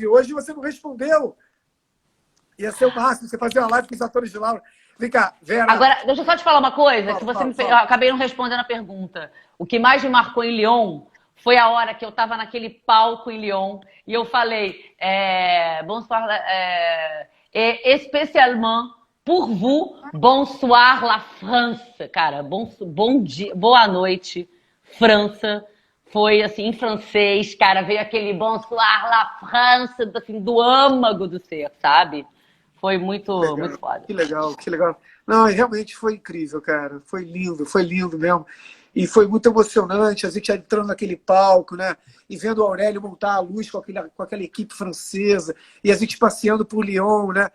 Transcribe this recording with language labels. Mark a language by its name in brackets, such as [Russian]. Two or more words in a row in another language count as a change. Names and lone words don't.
[Portuguese] Hoje você não respondeu. Ia ser o máximo você fazer uma live com os atores de Laura. Vem cá, Vera. Agora, deixa eu só te falar uma coisa, que você eu acabei não respondendo a pergunta. O que mais me marcou em Lyon foi a hora que eu estava naquele palco em Lyon e eu falei bonsoir, especialmente [French] pour vous, bonsoir la France. [Portuguese] Cara, bom dia, boa noite, França. Foi assim, em francês, cara, veio aquele [French] bonsoir la France, [Portuguese] assim, do âmago do ser, sabe? Foi muito, muito foda. Que legal, que legal. Não, realmente foi incrível, cara. Foi lindo mesmo. E foi muito emocionante, a gente entrando naquele palco, né? E vendo o Aurélio montar a luz com aquela equipe francesa, e a gente passeando por Lyon, né?